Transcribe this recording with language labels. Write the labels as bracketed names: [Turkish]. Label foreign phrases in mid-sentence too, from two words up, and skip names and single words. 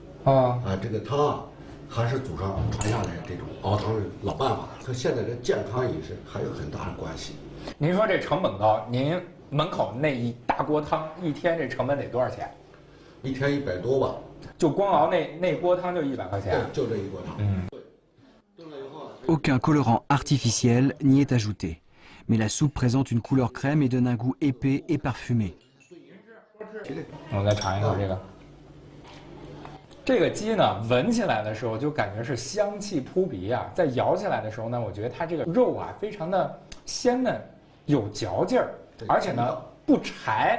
[Chinese] 这个汤啊，还是祖上传下来这种熬汤的老办法，和现在的健康饮食还有很大的关系。您说这成本高，您门口那一大锅汤，一天这成本得多少钱？一天100多吧。就光熬那锅汤就100块钱。对，就这一锅汤。 [French] Aucun colorant artificiel n'y est ajouté, mais la soupe présente une couleur crème et donne un goût épais et parfumé. [Chinese] 我再尝一口这个。这个鸡呢，闻起来的时候就感觉是香气扑鼻啊，在咬起来的时候呢，我觉得它这个肉啊非常的鲜嫩，有嚼劲儿，而且呢不柴。